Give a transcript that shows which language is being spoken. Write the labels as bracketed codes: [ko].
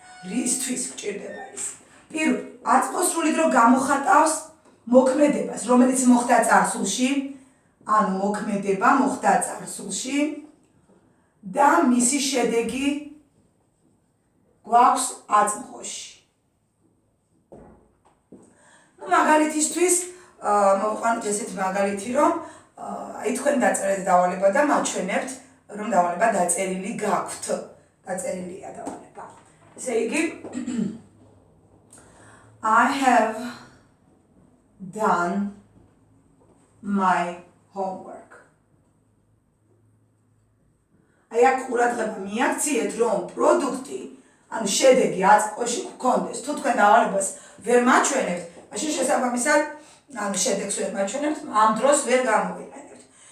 [ka] რისთვის გჭირდება ის? პირველ, აწმყოსრული დრო გამოხატავს მოქმედებას, რომელიც მოხდა წარსულში, ანუ მოქმედება მოხდა წარსულში და მისი შედეგი გვაქვს აწმყოში. მაგალითისთვის მოვყვანოთ ესეთი მაგალითი, რომ აი თქვენ დაწერეთ დავალება და მაჩვენებთ, რომ დავალება დაწერილი გაქვთ. დაწერილია დავალება. ესე იგი [en] I have done my homework. [ka] აი აქ ყურადღება მიაქციეთ, რომ პროდუქტი, ანუ შედეგი აწმყოში გქონდეს. თუ თქვენ დავალებას ვერ მაჩვენებთ, მაშინ შესაბამისად ანუ შედეგს ვერ მაჩვენებთ, ამ დროს ვერ გამოვიყენებთ.